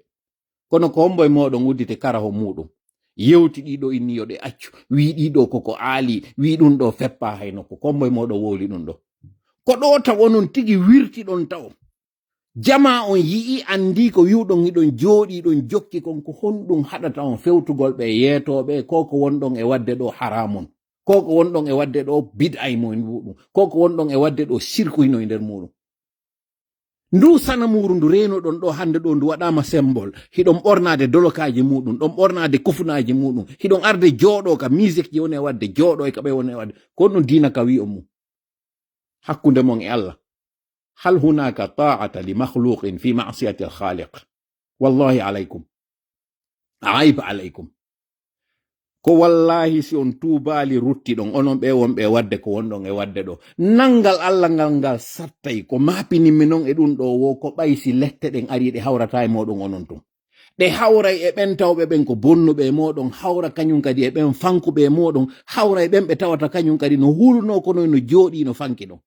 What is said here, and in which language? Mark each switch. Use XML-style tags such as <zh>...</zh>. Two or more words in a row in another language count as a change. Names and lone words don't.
<ff>kono ko homboye moɗon uddite karaho muɗum yewti ɗiɗo inni yo ɗe accu wi ɗiɗo koko aali wi ɗum ɗo feppa hay nokko komboye moɗon wowli ɗum ɗo ko ɗo taw onon tigi wirti ɗon taw jama on yi'i andi ko wiwɗon hiɗon jooɗi ɗon jokki kon ko honɗum haɗata on fewtugol ɓe yeetoɓe koko wonɗon e wadde ɗo haramun koko wonɗon e wadde ɗo bid'ay mo muɗum koko wonɗon e wadde ɗo sirkuyno e nder muɗum ndu sanamuru ndu renoɗon ɗo hande ɗo ndu waɗama symbole hiɗon ɓornade dolokaji muɗum ɗon ɓornade kufunaji muɗum hiɗon arde jooɗo ka musique ji woni e wadde jooɗo e kaɓe woni e wadde ko ɗum dina ka wi on mum hakkunde mon e Allah</ff> <ar>هل هناك طاعة لمخلوق في معصية الخالق والله عليكم</ar> <ff>aiba alaykum ko wallahi si on tuubali rutti ɗon onon ɓe wonɓe wadde ko wonɗon e wadde ɗo nangal Allah ngal sattay ko mapinimi noon e ɗum ɗo wo ko ɓaysi lette ɗen ari ɗe hawrata e moɗon onon tun ɗe hawray e ɓen tawɓe ɓen ko bonnuɓe e moɗon hawra kañum kadi e ɓen fankuɓe e moɗon hawra e ɓen ɓe tawata kañum kadi no hulno kono no jooɗi no fanki ɗon</ff>